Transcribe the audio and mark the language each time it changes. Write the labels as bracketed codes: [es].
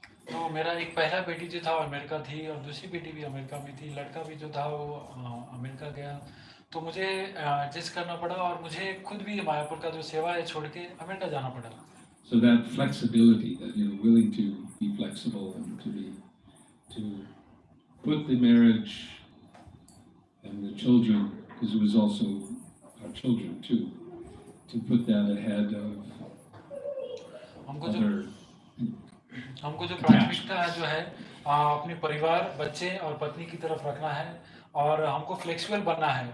[hi] तो मेरा एक पहला बेटी जो था अमेरिका थी और दूसरी बेटी भी अमेरिका में थी, लड़का भी जो था वो अमेरिका गया। तो मुझे एडजस्ट करना पड़ा और मुझे खुद भी मायापुर का जो सेवा है छोड़ के अमेरिका जाना पड़ा। [en] So that flexibility, that you're willing to be flexible and to put the marriage and the children, because it was also our children too, to put that ahead of [hi] हमको जो [en] other [hi] प्राथमिकता है जो है अपने परिवार, बच्चे और पत्नी की तरफ रखना है और हमको फ्लेक्सिबल बनना है।